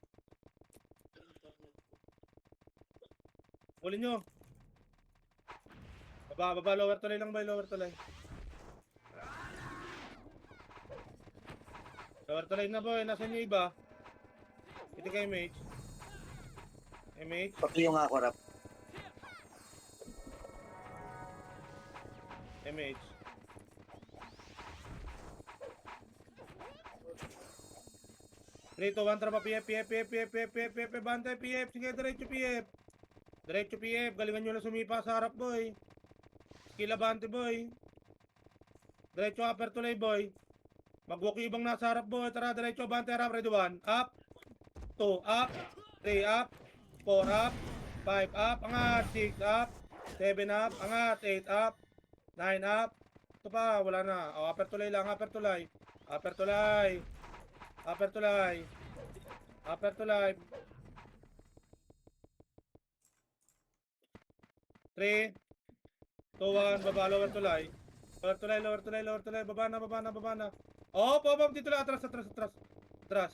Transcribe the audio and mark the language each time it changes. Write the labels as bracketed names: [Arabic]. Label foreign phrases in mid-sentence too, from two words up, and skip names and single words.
[Filipino] Abulin nyo. Baba. Lower tulay lang boy. Lower tulay. Lower tulay na boy. Nasaan yung iba? Ito kay MH. MH. Pakiyo nga ako, Rap. MH. Rito, 1 trapa, PF, bantay, PF, sige, diretso, PF. Diretso, PF, galingan nyo lang sumipa sa harap, boy. Skill abante, boy. Diretso, upper tulay, boy. Mag-walk yung ibang nasa harap, boy. Tara, diretso, abante, harap, ready 1. Up. 2, up. 3, up. 4, up. 5, up. Angat. 6, up. 7, up. Angat. 8, up. 9, up. Ito pa, wala na. O, upper tulay lang, upper tulay. Upper tulay. Upper tulay. Upper tulay. 3, 2, 1, baba, lower tulay. Lower tulay. Baba na. Oh, dito lang, atras.